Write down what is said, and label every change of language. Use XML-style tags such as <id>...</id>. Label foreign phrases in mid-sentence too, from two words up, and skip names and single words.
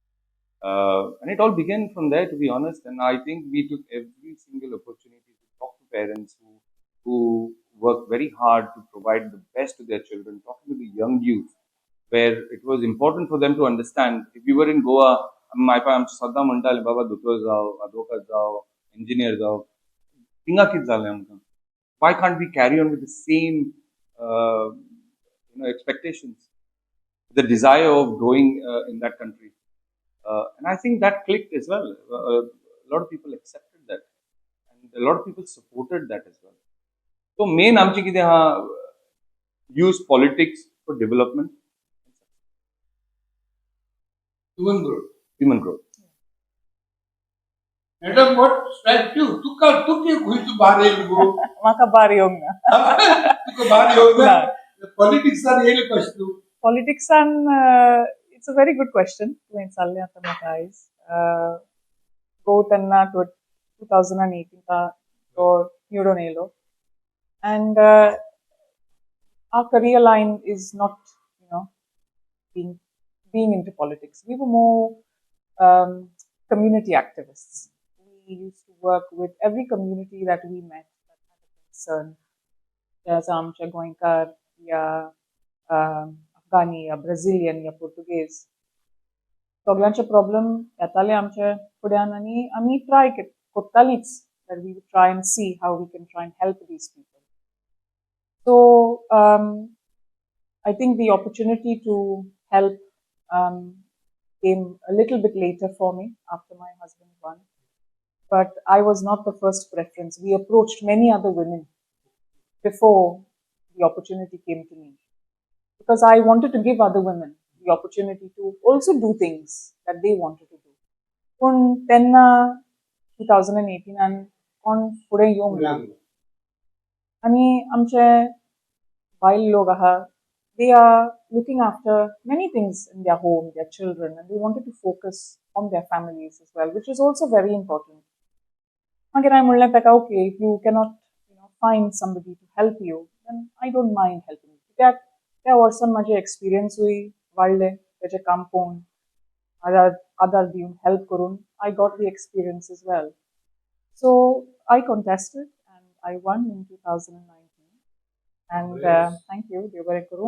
<en>And it all began from there, to be honest. And I think we took every single opportunity to talk to parents who work very hard to provide the best to their children, talking to the young youth, where it was important for them to understand. If we were in Goa, my parents</en> <kok>sadda म्हणटाले बाबा दोतोर जाव, advocate जाव, engineer जाव, थिंगा कितें जालें आमकां?</kok> <en>Why can't we carry on with the same expectations, the desire of growing in that country? And I think that clicked as well. A lot of people accepted that, and a lot of people supported that as well.</en> <kok>So main आमची कितें आहा,</kok> <en>use politics for development, Human growth. human growth. Madam, what strikes you?</en> <kok>तुका खंयचो भार येयलो गो? म्हाका बार येवंक ना. तुका भार येवंक ना? ना. पॉलिटिक्सान येयले कशें तूं?</kok> <en>Politicsan, it's a very good question.</en> <kok>तुवें विचारलें आतां म्हाका आयज. गो तेन्ना 2018 तो निवडून येयलो.</kok> <en>And our career line is not, being into politics. We were more community activists. We used to work with every community that we met that had a concern.</en> <kok>There's आमचे गोंयकार या अफगानी या ब्राझिलियन या पोर्तुगेज सगळ्यांचे प्रॉब्लेम येताले आमचे फुड्यान आनी आमी ट्राय कोत्तालींच</kok> <en>that we would try and see how we can try and help these people.</en> <kok>So I think the opportunity to help came a little bit later for me after my husband won. But I was not the first preference. We approached many other women before the opportunity came to me. Because I wanted to give other women the opportunity to also do things that they wanted to do. पूण तेन्ना 2018 कोण फुडें येवंक ना. आनी आमचे बायल लोक आहा,</kok> <en>they are looking after many things in their home, their children, and they wanted to focus on their families as well, which is also very important. Again, I</en> <kok>म्हणलें ताका,</kok> <en>okay, if you cannot find somebody to help you, then I don't mind helping you.</en> <kok>त्या वर्सान माझे एक्सपिरियन्सूय वाडले, तेजें काम पळोवन, आदार दिवन, हेल्प करून,</kok> <en>I got the experience as well. So I contested and I won in 2019. And Yes. thank you, Devarai Kuru.</en>